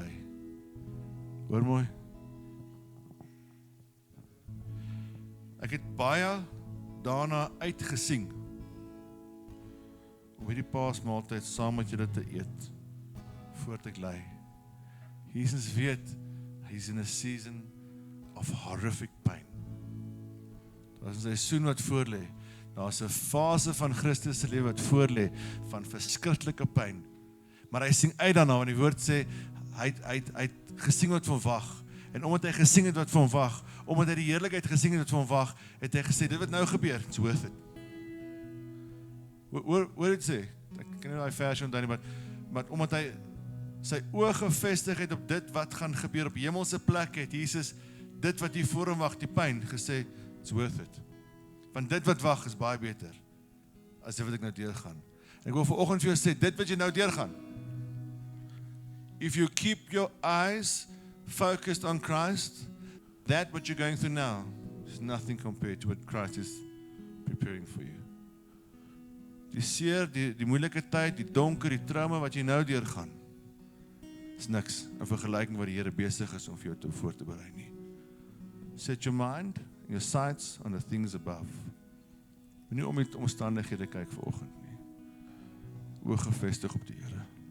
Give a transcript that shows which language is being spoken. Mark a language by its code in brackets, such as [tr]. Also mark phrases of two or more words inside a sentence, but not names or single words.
[af] Hoor mooi. Ek het baie daarna uitgesien om hierdie paasmaaltyd saam met julle te eet, voordat ek ly. Jesus weet, [en] he's in a season of horrific pain. [af] Daar is 'n seisoen wat voorlê. Daar is 'n fase van Christus se lewe wat voorlê, van verskriklike pyn. Maar hy sing uit daarna, want die woord sê, hy het gesing wat van wag. En omdat hy gesing het wat van wag, omdat hy die heerlikheid gesing het wat van wag, het hy gesê, dit wat nou gebeur, [en] it's worth it. [af] Hoor dit sê, ek ken nie die vers onthou nie, maar omdat hy sy oë gefestig het op dit wat gaan gebeur op hemelse plek, het Jesus dit wat hier voor hom wag, die pyn, gesê, [en] it's worth it. [af] Want dit wat wag is baie beter, as dit wat ek nou deurgaan. En ek wil vanoggend vir jou sê, dit wat jy nou deurgaan, [en] if you keep your eyes focused on Christ, that what you're going through now is nothing compared to what Christ is preparing for you. [af] Die seer, die moeilike tyd, die donker, die trauma wat jy nou deurgaan, is niks in vergelyking wat die Here besig is om vir jou te voor te berei nie. [en] Set your mind and your sights on the things above. [af] Nie om die omstandighede kyk vanoggend nie. Oë gefestig op die Here.